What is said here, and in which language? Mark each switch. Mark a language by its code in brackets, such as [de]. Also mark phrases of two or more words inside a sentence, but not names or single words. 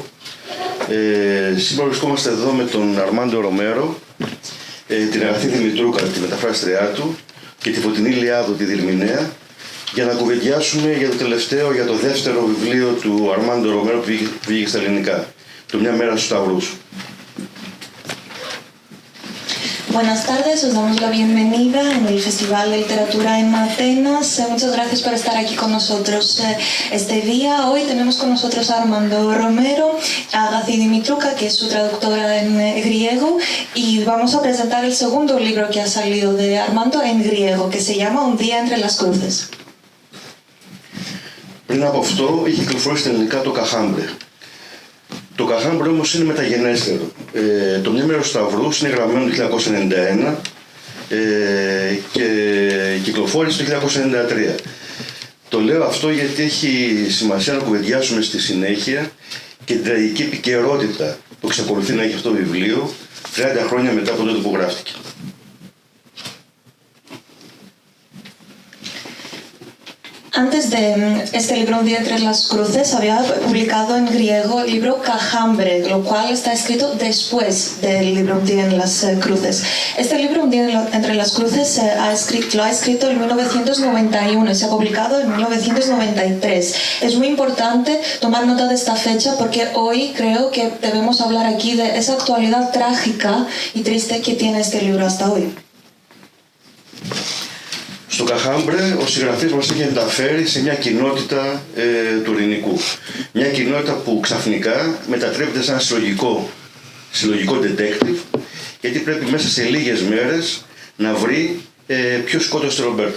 [el] Σήμερα βρισκόμαστε εδώ με τον Αρμάντο Ρομέρο, την Αγαθή Δημητρούκα, τη μεταφράστριά του, και τη Φωτεινή Λιάδου, τη διερμηνέα, για να κουβεντιάσουμε για το δεύτερο βιβλίο του Αρμάντο Ρομέρο που βγήκε στα ελληνικά, το «Μια μέρα στους Σταυρούς». [es] Buenas tardes, os damos la bienvenida en el Festival de Literatura en Atenas. Muchas gracias por estar aquí con nosotros este día. Hoy tenemos con nosotros a Armando Romero, a Agathí Dimitrouka, que es su traductora en griego, y vamos a presentar el segundo libro que ha salido de Armando en griego, que se llama Un día entre las cruces. [el] Πριν από αυτό είχε κυκλοφορήσει στα ελληνικά το Καχάμπρε. Το Καχάμπρε όμως είναι μεταγενέστερο. Το «Μια μέρα στους Σταυρούς» είναι γραμμένο το 1991 και κυκλοφόρησε το 1993. Το λέω αυτό γιατί έχει σημασία να κουβεντιάσουμε στη συνέχεια και την τραγική επικαιρότητα που εξακολουθεί να έχει αυτό το βιβλίο 30 χρόνια μετά από τότε που γράφτηκε. [es] Antes de este libro Un día entre las cruces, había publicado en griego el libro Cajambre, lo cual está escrito después del libro Un día en las cruces. Este libro Un día entre las cruces lo ha escrito en 1991 y se ha publicado en 1993. Es muy importante tomar nota de esta fecha porque hoy creo que debemos hablar aquí de esa actualidad trágica y triste que tiene este libro hasta hoy. [el] Στο Καχάμπρε ο συγγραφής μας έχει ενταφέρει σε μια κοινότητα του ελληνικού. Μια κοινότητα που ξαφνικά μετατρέπεται σε ένα συλλογικό detective, γιατί πρέπει μέσα σε λίγες μέρες να βρει ποιος σκότωσε τον Ρομπέρτα.